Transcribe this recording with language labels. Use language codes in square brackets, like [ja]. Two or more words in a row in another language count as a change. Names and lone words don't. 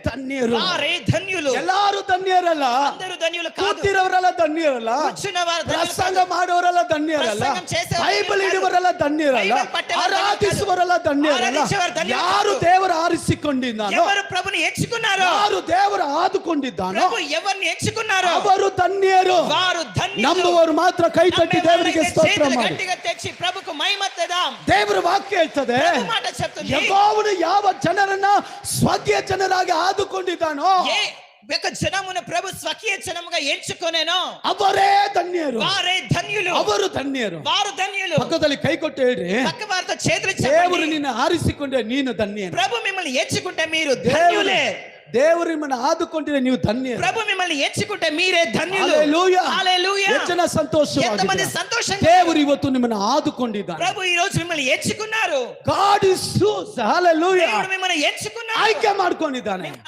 [kn] ಧನ್ಯರು. [te] వారే ధన్యులు. [kn] ಎಲ್ಲಾರು ಧನ್ಯರಲ್ಲ. [te] అందరూ ధన్యులు కాదు. [kn] ಕೂತಿರೋರೆಲ್ಲ ಧನ್ಯರಲ್ಲ. [te] కూర్చున్నవారు ధన్యులు [kn] ಪ್ರಸಂಗ [te] కాదు. [kn] ಮಾಡೋರೆಲ್ಲ ಧನ್ಯರಲ್ಲ. [te] ಪ್ರಸಂಗం చేసేవారు [kn] ಬೈಬಲ್ [te] ధన్యులు [kn] ಹಿಡಿಯವರೆಲ್ಲ ಧನ್ಯರಲ್ಲ. [te] బైబిల్ పట్టేవారు ధన్యులు కాదు. [kn] ಆರಾಧಿಸುವರೆಲ್ಲ ಧನ್ಯರಲ್ಲ. [te] ಆರಾಧಿಸುವವರು ಧನ್ಯುలు [kn] ಯಾರು [te] కాదు. [kn] ದೇವರ ಆರಿಸಿಕೊಂಡಿದ್ದಾನೋ, [te] ఎవరు ప్రభుని ఎంచుకున్నారో, [kn] ಯಾರು ದೇವರ ಆದುಕೊಂಡಿದ್ದಾನೋ [te] ప్రభు ఎవరిని ఎంచుకున్నారో [kn] ಅವರು ಧನ್ಯರು. [te] వారు ధన్యులు. [kn] ನಂಬುವವರು ಮಾತ್ರ ಕೈ ತಟ್ಟಿ ದೇವರಿಗೆ ಸ್ತೋತ್ರ [te] చేతులు [kn] ಮಾಡಿ. [te] గట్టిగా తెచ్చి ప్రభుకు మహిమ తెదాం. [kn] ದೇವರ ವಾಕ್ಯ ಹೇಳ್ತದೆ, [te] ప్రభు మాట చెప్తుంది, [kn] ಯೆಹೋವನು ಯಾವ ಜನರನ್ನ ಸ್ವಕೀಯ ಜನರಾಗಿ ಆದುಕೊಂಡಿದ್ದಾನೋ [te] ఏ యొక్క జనమును ప్రభు స్వకీయ జనముగా ఎంచుకొనేనో [kn] ಅವರೇ ಧನ್ಯರು. [te] వారే ధన్యులు. [kn] ಅವರು ಧನ್ಯರು. [te] వారు ధన్యులు. [kn] ಪಕ್ಕದಲ್ಲಿ ಕೈ ಕೊಟ್ಟು ಹೇಳ್ರಿ, [te] పక్క వారితో చేతులు [kn] ದೇವರು [te] చెప్పండి, [kn] ನಿನ್ನ ಆರಿಸಿಕೊಂಡ್ರೆ ನೀನು ಧನ್ಯನು. [te] ప్రభు మిమ్మల్ని ఎంచుకుంటే మీరు ధన్యులే. [kn] ದೇವರು ನಿಮ್ಮನ್ನು ಆದುಕೊಂಡ್ರೆ ನೀವು ಧನ್ಯರು. [te] ప్రభు మిమ్మల్ని ఎంచుకుంటే మీరే ధన్యులు. [kn] ಹಲ್ಲೆಲೂಯಾ. [te] హల్లెలూయా. [kn] ಎಷ್ಟು ಜನ [te] ఎంతమంది [kn] ಸಂತೋಷವಾಗಿದ್ದಾರೆ. [te] సంతోషంగా, [kn] ದೇವರು ಇವತ್ತು ನಿಮ್ಮನ್ನು ಆದುಕೊಂಡಿದ್ದಾನೆ. [te] ప్రభు ఈ రోజు మిమ్మల్ని ఎంచుకున్నారు. [en] God is so hallelujah. [te] దేవుడు మిమ్మల్ని ఎంచుకున్నారు. [kn] ಆಯ್ಕೆ ಮಾಡ್ಕೊಂಡಿದ್ದಾನೆ.